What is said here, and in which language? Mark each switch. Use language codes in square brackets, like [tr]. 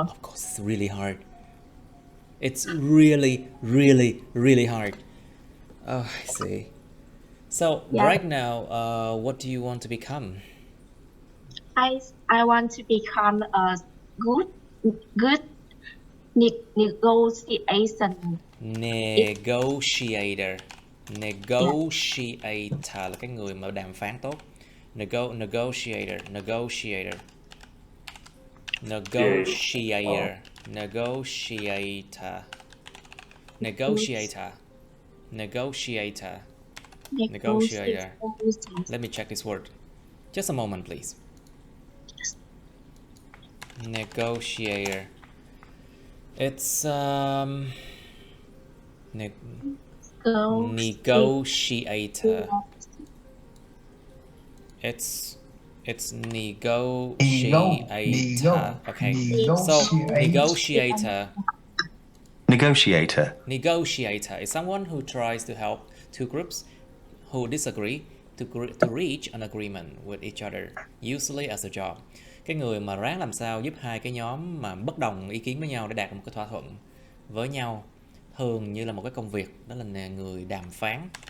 [en] Of course, it's really hard. It's really, really, really hard. Oh, I see. So Yeah. right now, what do you want to become? I want to become a good negotiation. Negotiator. [vi] Negotiator là cái người mà đàm phán tốt. [en] Negotiator. Negotiator. Negotiator. Negotiator. Negotiator. Negotiator. Negotiator. Let me check this word. Just a moment, please. Negotiator. It's negotiator. It's negotiator. Okay. So negotiator. Negotiator. Negotiator is someone who tries to help two groups who disagree to reach an agreement with each other, usually as a job. [vi] Cái người mà ráng làm sao giúp hai cái nhóm mà bất đồng ý kiến với nhau để đạt được một cái thỏa thuận với nhau, thường như là một cái công việc, đó là người đàm phán.